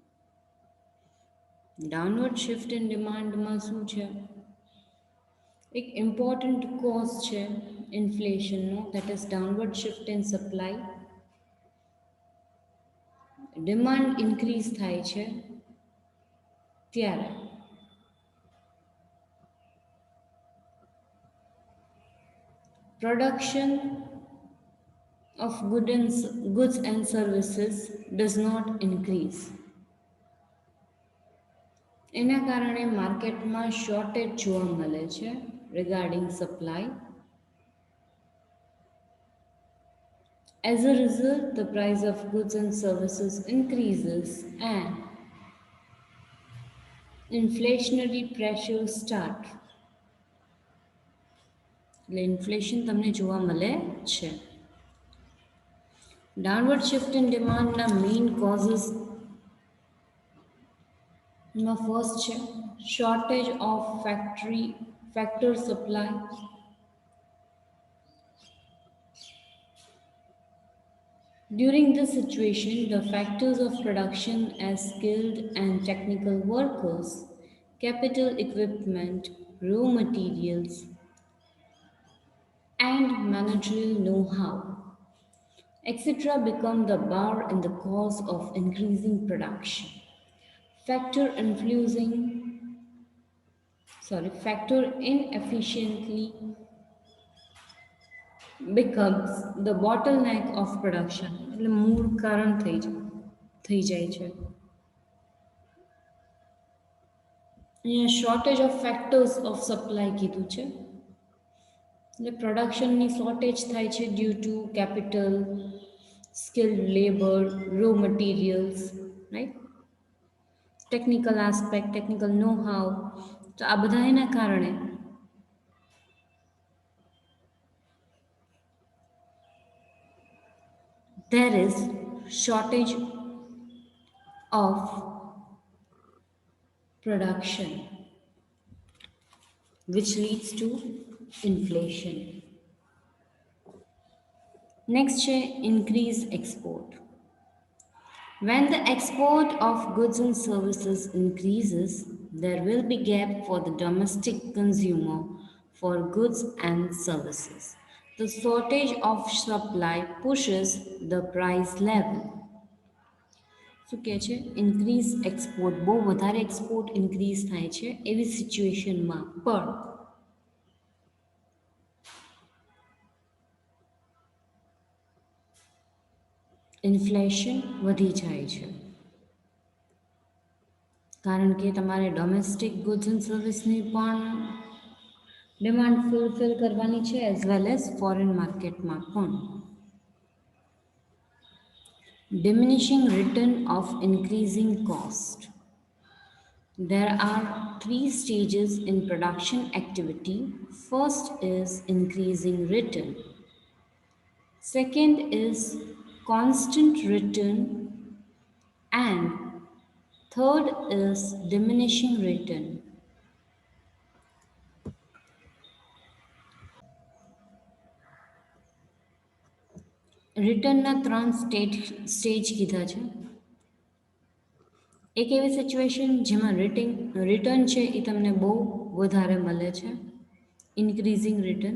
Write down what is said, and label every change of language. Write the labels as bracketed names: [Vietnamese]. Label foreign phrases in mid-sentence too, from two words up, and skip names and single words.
[English] downward shift in demandમાં [Gujarati] શું છે, એક [English] important cause છે inflationનો, that is downward shift in supply. demand increase [Gujarati] થાય છે ત્યારે [English] production of goods and services does not increase. [Gujarati] એના કારણે માર્કેટમાં શોર્ટેજ જોવા મળે છે [English] regarding supply. As a result, the price of goods and services increases and inflationary pressures start. [Gujarati] એટલે ઇન્ફ્લેશન તમને જોવા મળે છે. [English] downward shift in demandના main causesમાં first છે shortage of factor supply. During this situation, the factors of production as skilled and technical workers, capital equipment, raw materials, and managerial know-how, etc. become the bar in the cause of increasing production. Factor inefficiently becomes the bottleneck of production. [Gujarati] એટલે મૂળ કારણ થઈ જાય છે. [English] અહીંયા shortage of factors of supply [Gujarati] કીધું છે, એટલે [English] productionની shortage [Gujarati] થાય છે [English] due to capital, skilled labour, raw materials, right, technical aspect, technical know-how. [Gujarati] તો આ બધા એના કારણે [English] there is shortage of production which leads to inflation. Next છે increased export. When the export of goods and services increases, there will be gap for the domestic consumer for goods and services. The shortage of supply pushes the price level. [Gujarati] શું કહે છે, [English] increase export, [Gujarati] બહુ વધારે [English] export increase [Gujarati] થાય છે એવી સિચ્યુએશનમાં પણ ઇન્ફ્લેશન વધી જાય છે, કારણ કે તમારે [English] domestic goods and serviceની [Gujarati] પણ [English] demand fulfil [Gujarati] કરવાની છે, [English] as well as foreign marketમાં [Gujarati] પણ. [English] Diminishing return of increasing cost. There are 3 stages in production activity. First is increasing return. Second is constant return. And third is diminishing return. [Gujarati] રિટર્નના 3 સ્ટેજ કીધા છે. એક એવી સિચ્યુએશન જેમાં રિટર્ન છે એ તમને બહુ વધારે મળે છે, [English] increasing return.